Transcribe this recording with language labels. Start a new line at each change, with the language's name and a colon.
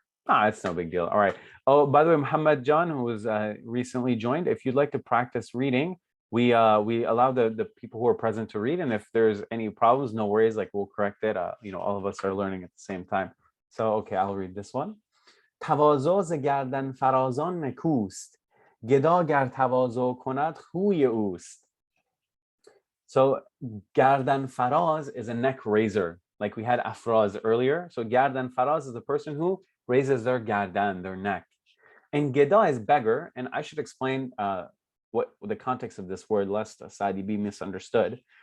English: It's no big deal. All right. Oh, by the way, Muhammad John, who was recently joined, if you'd like to practice reading, we allow the people who are present to read, and if there's any problems, no worries, like we'll correct it. All of us are learning at the same time. So okay, I'll read this one.
Persian: تواضع ز گردن فرازان نکوست گدا گر تواضع کند خوی اوست.
English: So gardan faraz is a neck raiser, like we had afraz earlier. So gardan faraz is the person who raises their gardan, their neck. And geda is beggar, and I should explain what the context of this word, lest Saadi be misunderstood.